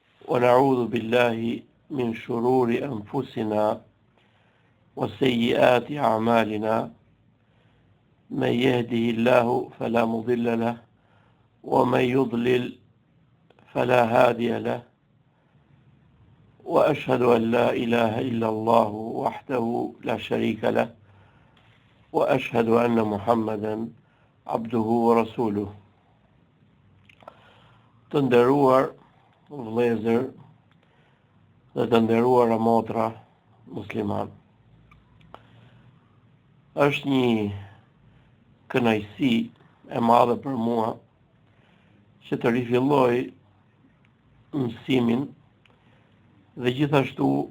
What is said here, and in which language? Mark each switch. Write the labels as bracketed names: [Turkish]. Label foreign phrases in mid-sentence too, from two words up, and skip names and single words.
[Arabic] ونعوذ بالله من شرور أنفسنا وسيئات أعمالنا من يهده الله فلا مضل له ومن يضلل فلا هادي له وأشهد أن لا إله إلا الله وحده لا شريك له وأشهد أن محمدا عبده ورسوله. [Albanian] Të nderuar vëllezër dhe të nderuara motra musliman, është një kënaqësi e madhe për mua që të rifilloj mësimin dhe gjithashtu